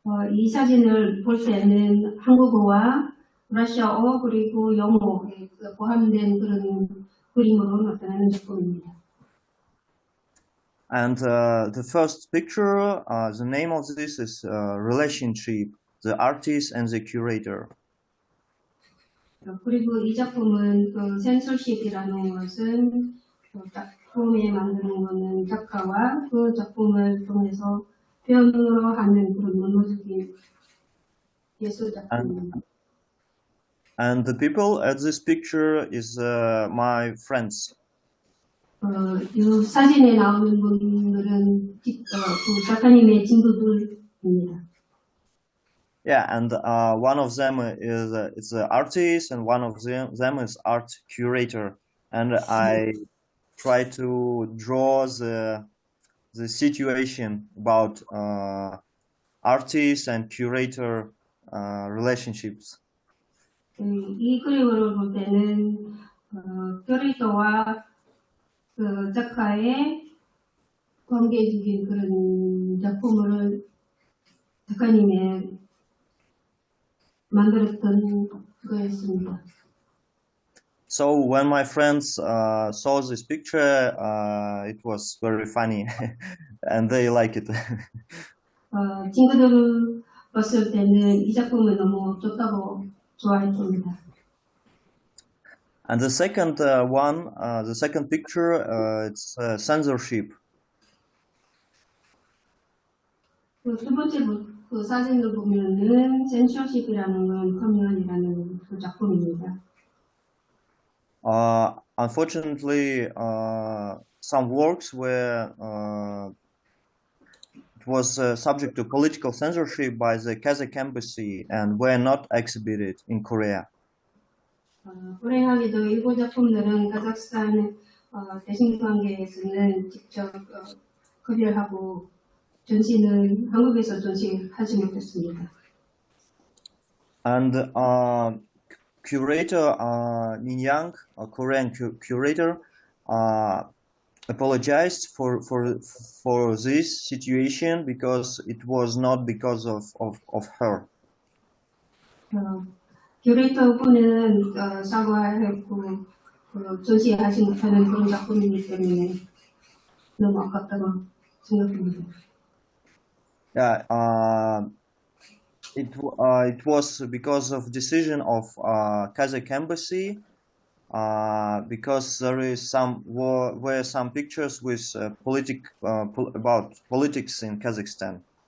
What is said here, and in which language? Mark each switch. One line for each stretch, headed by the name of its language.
Korean: 이 사진을 볼 때는 한국어와 러시아어 그리고 영어에 포함된 그런 그림으로 나타나는 작품입니다.
English: And the first picture, the name of this is relationship, the artist and the curator.
Korean: 그리고 이 작품은 그 센서십이라는 것은 작품에 만드는 것은 작가와 그 작품을 통해서 표현으로 하는 그런 문화적인 예술 작품입니다.
English: And the people at this picture is my friends.
Korean: 이 사진에 나오는 분들은 그 작가님의 친구들입니다.
English: Yeah, and one of them is it's an artist, and one of them is art curator. And I try to draw the situation about artist and curator relationships.
Korean: 이 그림을 볼 때는 큐레이터와 그 작가의 관계적인 그런 작품을 작가님의 만들었던 거였습니다.
English: So when my friends saw this picture, it was very funny, and they like it.
Korean: 친구들을 봤을 때는 이 작품을 너무 좋다고 좋아했습니다.
English: And the second one, the second picture, it's censorship.
Korean: 두 번째 그 사진을 보면은 센서십이라는 건 컴퓨터라는 그 작품입니다.
English: Unfortunately, some works were it was subject to political censorship by the Kazakh embassy and were not exhibited in Korea.
Korean: 불행하게도 일부 작품들은 카자흐스탄 대신관계에서는 직접 거절하고 전시는 한국에서 전시하지 못했습니다.
English: And curator Min Yang, a Korean curator, apologized for this situation because it was not because of her.
Korean: 큐레이터 분은 사과했고 전시하지 못하는 그런 작품이기 때문에 너무 아깝다고 생각합니다.
English: Yeah, it was because of decision of Kazakh embassy. Because there is were some pictures with about politics in Kazakhstan.